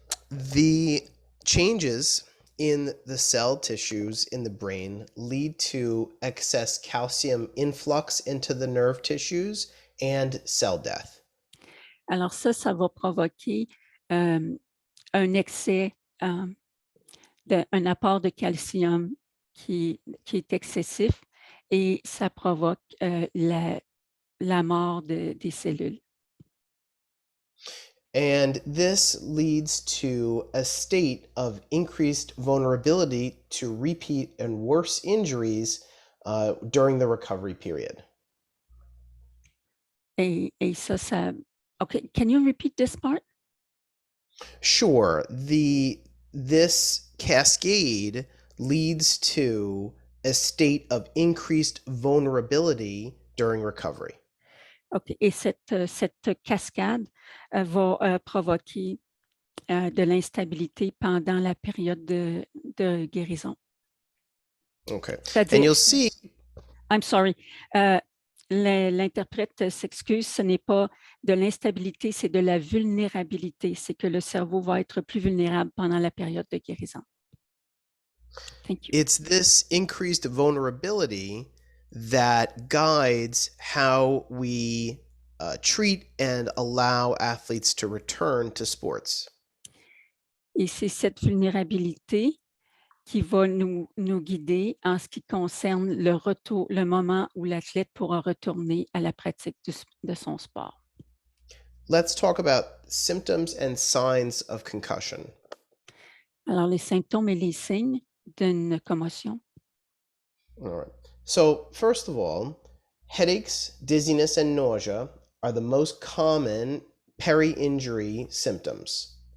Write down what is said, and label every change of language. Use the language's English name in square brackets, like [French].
[English] The changes in the cell tissues in the brain lead to excess calcium influx into the nerve tissues and cell death. [French] Alors ça va provoquer un excès, un apport de calcium qui est excessif, et ça provoque la mort des cellules. [English] And this leads to a state of increased vulnerability to repeat and worse injuries during the recovery period. [French] Et ça, [English] okay, can you repeat this part? Sure. This cascade leads to a state of increased vulnerability during recovery. OK. [French] Et cette cascade va provoquer de l'instabilité pendant la période de guérison. [English] Okay. [French] C'est-à-dire, [English] And you'll see. I'm sorry. [French] l'interprète s'excuse, ce n'est pas de l'instabilité, c'est de la vulnérabilité. C'est que le cerveau va être plus vulnérable pendant la période de guérison. [English] Thank you. It's this increased vulnerability that guides how we treat and allow athletes to return to sports. [French] Et c'est cette vulnérabilité qui va nous guider en ce qui concerne le moment où l'athlète pourra retourner à la pratique de son sport. [English] Let's talk about symptoms and signs of concussion. [French] Alors, les symptômes et les signes d'une commotion. [English] All right. So, first of all, headaches, dizziness, and nausea are the most common peri-injury symptoms.